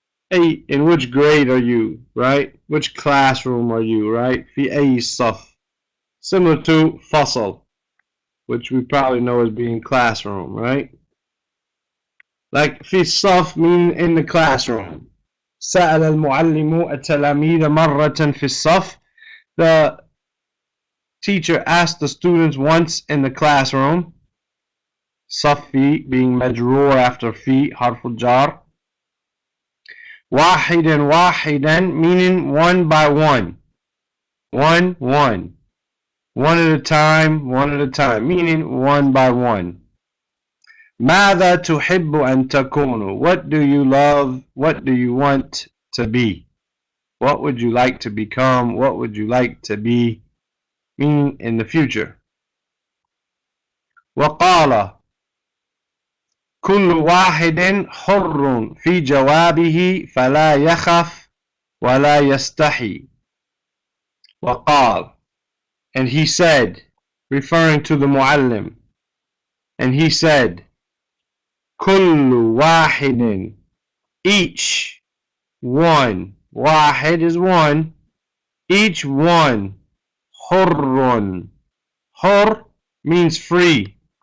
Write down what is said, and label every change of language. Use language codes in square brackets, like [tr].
[en] Hey, in which grade are you, right? Which classroom are you, right? Fi ay saf. Similar to fasal, which we probably know as being classroom, right? Like [ar] في الصف [en] mean in the classroom. [ar] سأل المعلم التلاميذ مرة في الصف. [en] The teacher asked the students once in the classroom. [ar] صفي being مجرور after في حرف الجار. [en] واحدا واحدا meaning one by one. One at a time, meaning one by one. [ar] ماذا تحب أن تكون? [en] What do you love? What do you want to be? What would you like to become? What would you like to be? Meaning in the future. [ar] وقال كل واحد حر في جوابه فلا يخف ولا يستحي. [en] وقال, and he said, referring to the muallim, and he said, [ar] كل واحد, [en] each one, واحد is one, each one, حر, حر means free.